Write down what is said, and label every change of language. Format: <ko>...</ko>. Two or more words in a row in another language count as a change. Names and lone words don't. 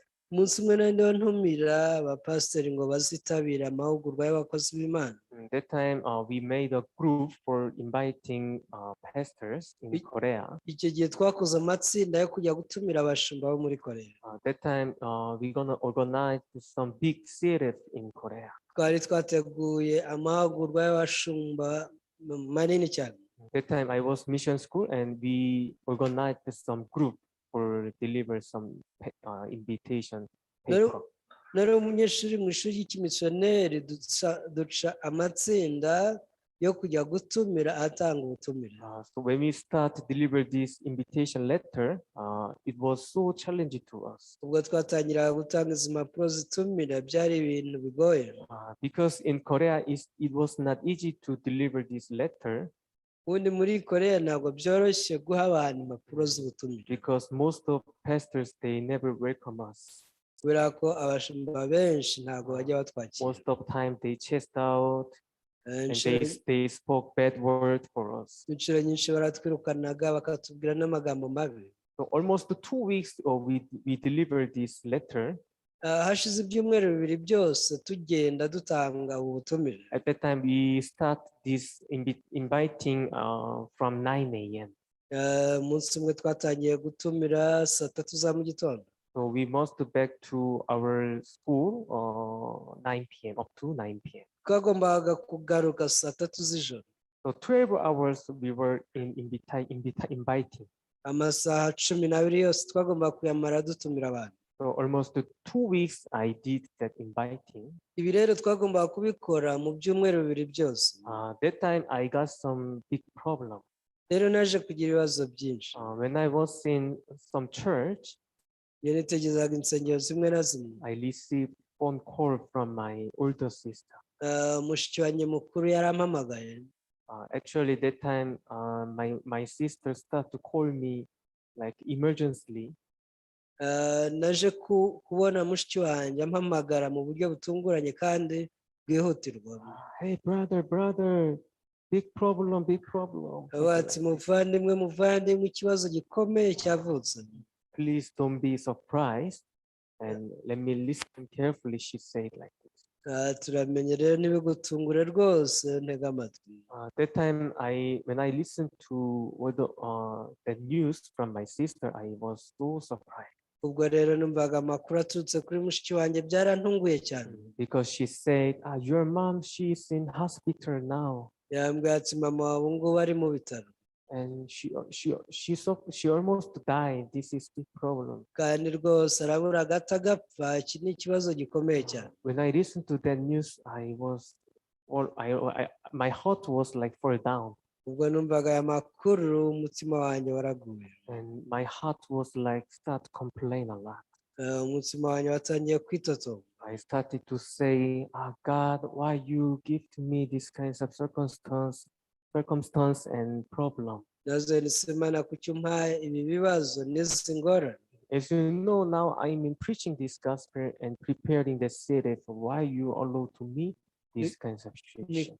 <rw>Umunsi umwe nandi wantumira abapasiteri ngo bazitabire amahugurwa y'abakozi b'Imana.</rw> <en>That time we made a group for inviting pastors in Korea.</en> <rw>Icyo gihe twakoze amatsinda yo kujya gutumira abashumba bo muri Korea.</rw> <en>That time we gonna organize some big CRF in Korea.</en> <rw>Twari twateguye amahugurwa y'abashumba manini cyane.</rw> <en>That time I was mission school and we organized some group for deliver some invitation paper.</en> <rw>Nari umunyeshuri mu ishuri ry'ikimisiyoneri duca amatsinda yo kujya gutumira atanga ubutumire.</rw> <en>So when we start to deliver this invitation letter, it was so challenging to us.</en> <rw>Ubwo twatangira gutanga izi mpapuro zitumira byari ibintu bigoye.</rw> <en>Because in Korea it was not easy to deliver this letter.</en> <rw>Ubundi muri Korea ntabwo byoroshye guha abantu impapuro z'ubutumire.</rw> <en>Because most of pastors they never welcome us.</en> <rw>Kubera ko abashumba benshi ntabwo bajya batwakira.</rw> <en>Most of time they chased out and they spoke bad word for us.</en> <rw>Inshuro nyinshi baratwirukanaga bakatubwira n'amagambo mabi.</rw> <en>So almost 2 weeks we delivered this letter.</en> <rw>Hashize ibyumweru 2 byose tugenda dutanga ubutumire.</rw> <en>At that time we start this inviting from 9 a.m.</en> <rw>Umunsi umwe twatangiye gutumira 3 za mu gitondo.</rw> <en>So we must back to our school 9 p.m. up to 9 p.m.</en> <rw>twagombaga kugaruka saa tatu z'ijoro.</rw> <en>So 12 hours we were inviting.</en> <rw>Amasaha 12 yose twagombaga kuyamara dutumira abantu.</rw> <en>So almost 2 weeks I did that inviting.</en> <rw>Ibi rero twagombaga kubikora mu byumweru 2 byose.</rw> <en>That time I got some big problem.</en> <rw>Rero naje kugira ibibazo byinshi.</rw> <en>When I was in some church,</en> <rw>iyo nitegerezaga insengero zimwe na zimwe,</rw> <en>I received phone call from my older sister.</en> <rw>mushiki wanjye mukuru yarampamagaye.</rw> <en>Actually, that time my sister started to call me like emergency.</en> <rw>Naje kubona mushiki wanjye ampamagara mu buryo butunguranye kandi bwihutirwa.</rw> <en>Hey brother, big problem.</en> <rw>Ati muvandimwe ikibazo gikomeye cyavutse.</rw> <en>Please don't be surprised and let me listen carefully, she said like this.</en> <rw>Turamenye rero ntibigutungure rwose, ntega amatwi.</rw> <en>That time when I listened to the news from my sister, I was so surprised.</en> <rw>Ubwo rero numvaga amakuru aturutse kuri mushiki wanjye byarantunguye cyane.</rw> <en>Because she said, your mom, she's in hospital now.</en> <rw>Yambwiye ati mama wawe ngubu ari mu bitaro.</rw> <en>And she almost died. This is big problem.</en> <rw>Kandi rwose arabura gato agapfa, iki ni ikibazo gikomeye cyane.</rw> <en>When I listened to that news, my heart was like fall down.</en> <rw>Ubwo numvaga aya makuru umutima wanjye waraguye.</rw> <en>And my heart was like start complain a lot.</en> <rw>Umutima wanjye watangiye kwitotomba.</rw> <en>I started to say, God, why you give to me this kinds of circumstance and problem.</en> <rw>Nazo nisemana kuki umpaye ibi bibazo n'izi ngorane.</rw> <en>As you know, now I'm in preaching this gospel and preparing the city for why you allow to me these kinds of situations.</en>